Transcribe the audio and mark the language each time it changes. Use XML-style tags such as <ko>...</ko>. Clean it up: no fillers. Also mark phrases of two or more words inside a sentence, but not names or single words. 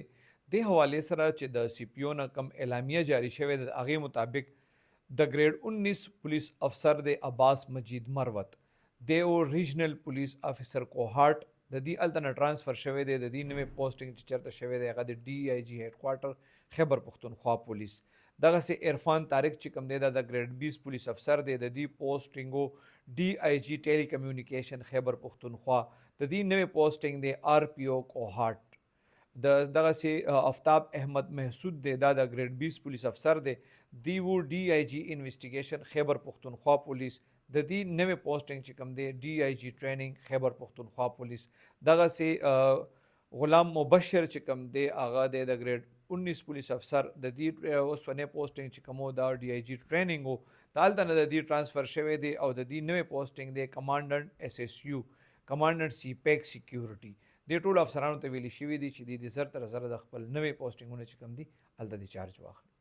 <ps>د حوالې سره چې د سی پی او نه کم اعلامیه جاری شوی د هغې مطابق د</ps> <en>grade 19 police officer</en> <ps>د عباس مجید مروت د او</ps> <en>regional police officer</en> <ps>کوهارټ د دې الته نه ټرانسفر شوی دی. د دې نوې پوسټینګ چې چېرته شوی دی هغه د</ps> <en>DIG headquarter</en> <ps>خیبر پختونخوا پولیس. دغسې عرفان طارق چې کوم دی دا د</ps> <en>grade 20 police officer</en> <ps>دی. د دې پوسټینګو</ps> <en>DIG telecommunication</en> <ps>खैबर पख्तूनख्वा د دې نوې پوسټینګ دی آر پی او کوهارټ د دغسې افتاب احمد محسود دی دا د</ps> <en>grade 20 police officer</en> <ps>دی. دی وو</ps> <en>DIG investigation</en> <ps>خیبر پختونخوا پولیس. د دې نوې پوسټینګ چې کوم دی</ps> <en>DIG training</en> <ps>خیبر پختونخوا پولیس. دغسې غلام مبشر چې کوم دی هغه دی د</ps> <en>grade 19 police officer.</en> <ps>د دې اوسپنې پوسټینګ چې کوم دا</ps> <en>DIG training</en> <ps>وو دالته نه د دې ټرانسفر شوی دی او د دې نوې پوسټینګ دی</ps> <en>commandant SSU commandant CPEC security.</en> <ps>د ټولو افسرانو ته ویلي شوي دي چې د زر تر زره د خپل نوې پوسټینګونه چې کوم دي هلته د چارج واخلي.</ps>